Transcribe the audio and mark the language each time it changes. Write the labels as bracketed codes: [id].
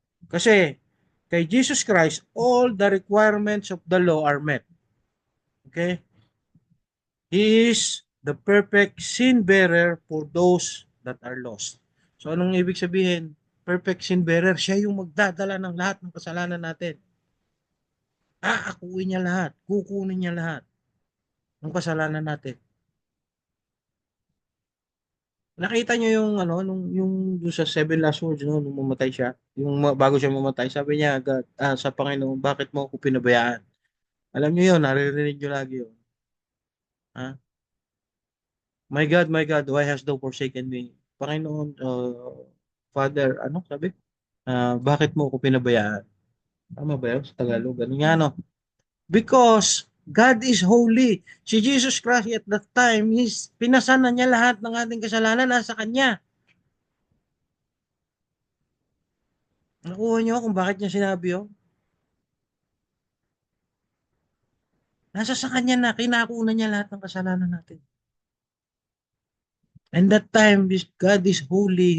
[en] Kasi, kay Jesus Christ, all the requirements of the law are met. Okay? He is the perfect sin bearer for those that are lost. [tl] So, anong ibig sabihin? [en] perfect sin bearer. [tl] Siya yung magdadala ng lahat ng kasalanan natin. Aakuin niya lahat. Kukunin niya lahat ng kasalanan natin. Nakita niyo yung ano yung sa seven last words no nung mamatay siya, yung bago siya mamatay, sabi niya agad sa Panginoon, bakit mo ako pinabayaan? Alam niyo yun, naririnig niyo lagi yun. Ha? [en] My God, why hast thou forsaken me? [tl] Panginoon, Father, ano sabi? Bakit mo ako pinabayaan? Tama ba yun sa Tagalog? Ganun nga, no? [en] Because God is holy. [tl] Si Jesus Christ [en] at that time, [tl] pinasan na niya lahat ng ating kasalanan nasa Kanya. Nakuha niyo kung bakit niya sinabi yun? Nasa sa Kanya na, kinakuna niya lahat ng kasalanan natin. [en] And that time, God is holy.